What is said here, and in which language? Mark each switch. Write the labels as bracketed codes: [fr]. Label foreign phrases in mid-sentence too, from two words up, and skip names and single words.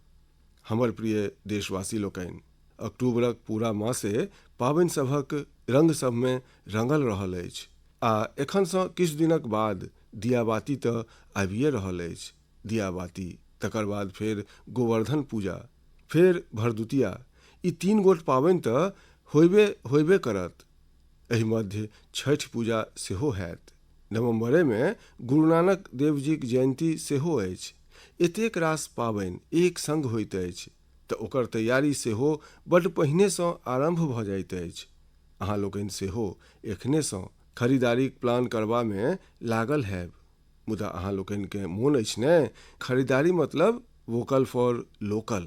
[mai] हमर प्रिय देशवासी लोकनि, अक्टूबरक पूरा मासे पाबनि सभक रंग सभमे रंगल रहल अछि आ एखनसँ किछु दिनक बाद दियाबाती तऽ आबिये रहल अछि। दियाबाती, तकर बाद फेर गोवर्धन पूजा, फेर भरदुतिया, ई 3 गोट पाबनि तऽ होइबे करत। एहि मध्य छठ पूजा सेहो हैत। नवम्बरेमे गुरु नानक देव जीक जयंती सेहो अछि। एतेक रास पाबनि एक संग होइत अछि तऽ ओकर तैयारी सेहो बड्ड पहिनेसँ आरंभ भऽ जाइत अछि। अहाँ लोकनि सेहो एखनेसँ खरीदारीक प्लान करबामे लागल हैब, मुदा अहाँ लोकनिकेँ मोन अछि ने, खरीदारी मतलब [en] vocal for local.